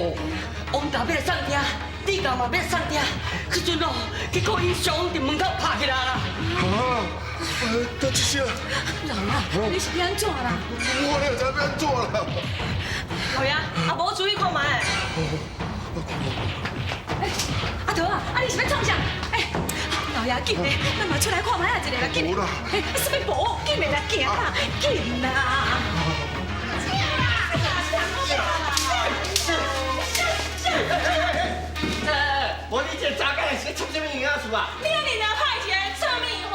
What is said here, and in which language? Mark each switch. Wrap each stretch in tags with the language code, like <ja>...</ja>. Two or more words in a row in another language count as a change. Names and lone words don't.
<nan>王大要来送订，李家嘛要来送订，迄阵哦，结果伊上伫门口拍起来啦。得一声。老爷，你是要安怎啦？我哪知要安怎啦？老爷，啊无注意看卖。阿桃啊，你是要创啥？老爷紧嘞，咱嘛出来看卖啊一个啦，紧嘞。什么无？紧嘞啦，行啦，紧啦。无你这查囝是创什么影仔事啊？你个娘歹起来，创咩话？</nan>